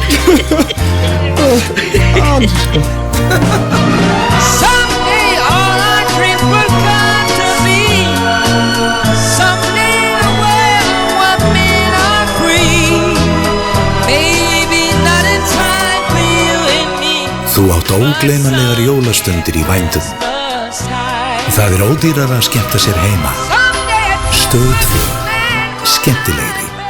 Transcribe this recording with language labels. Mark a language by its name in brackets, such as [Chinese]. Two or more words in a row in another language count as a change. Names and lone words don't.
[English] Someday all our dreams will come to me. Someday in a world where men are free. Maybe not in time for you and me. [Icelandic] Þú átt ógleymanlegar jólastundir í vændum. Það ódýrara að skemmta sér heima. Stöð 2. Skemmtilegri.